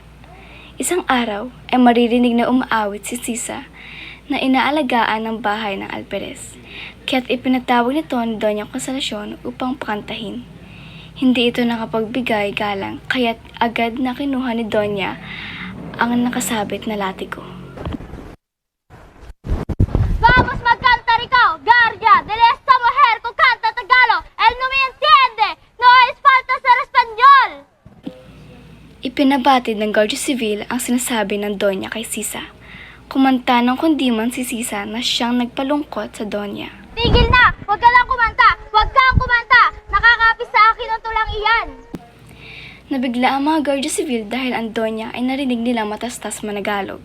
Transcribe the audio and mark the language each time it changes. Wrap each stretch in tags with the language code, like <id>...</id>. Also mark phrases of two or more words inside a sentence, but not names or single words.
<tl>Isang araw ay maririnig na umaawit si Sisa na inaalagaan ng bahay ng Alperes, kaya't ipinatawag nito ni Doña Consolacion upang pakantahin. Hindi ito nakapagbigay galang, kaya't agad na kinuha ni Doña ang nakasabit na latigo.</tl> <es>Vamos</es> <tl>magcanta ikaw,</tl> <es>guardia de esta mujer que canta Tagalog, él no me entiende, no es falta ser español.</es> <tl>Ipinabatid ng Guardia Civil ang sinasabi ng Doña kay Sisa. Kumanta ng kundiman si Sisa na siyang nagpalungkot sa Doña. Tigil na! Huwag ka lang kumanta! Huwag kang kumanta! Nakakapis sa akin ang tulang iyan! Nabigla ang mga Guardia Civil dahil ang Doña ay narinig nilang matastas managalog.</tl>